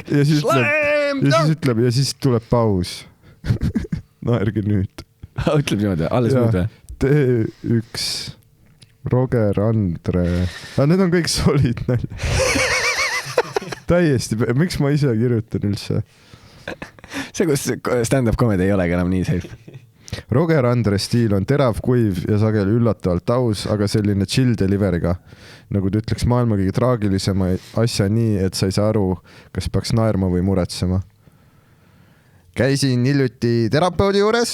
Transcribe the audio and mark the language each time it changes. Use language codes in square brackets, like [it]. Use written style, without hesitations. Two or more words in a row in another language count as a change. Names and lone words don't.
[et] Ja siis ütleb, ja siis tuleb paus. Naerge nüüd. Ütleb niimoodi, alles nüüd või? T1, Roger, Andre. Need on kõik solid nalja. Täiesti, miks ma ise kirjutan üldse? See, kus [en] stand-up comedy [et] ei olegi enam nii safe. Roger Andre stiil on terav, kuiv ja sageli üllatavalt aus, aga selline chill deliveriga. Nagu ta ütleks maailma kõige traagilisema asja nii, et sa ei saa aru, kas peaks naerma või muretsema. Käisin hiljuti terapeudi juures.